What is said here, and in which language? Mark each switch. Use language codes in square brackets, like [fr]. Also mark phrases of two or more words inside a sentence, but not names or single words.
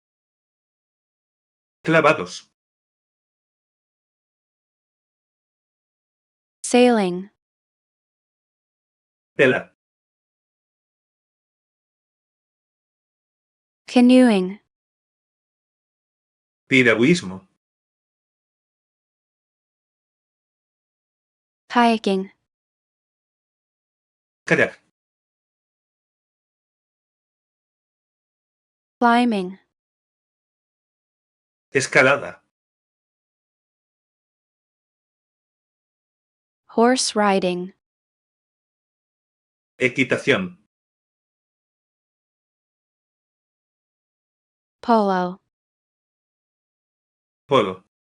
[es] clavados, [en] sailing, [es] vela, [en] canoeing, [es] piragüismo, [en] kayaking, [es] kayak, [en] climbing, [es] escalada, [en] horse riding, [es] equitación, polo, polo,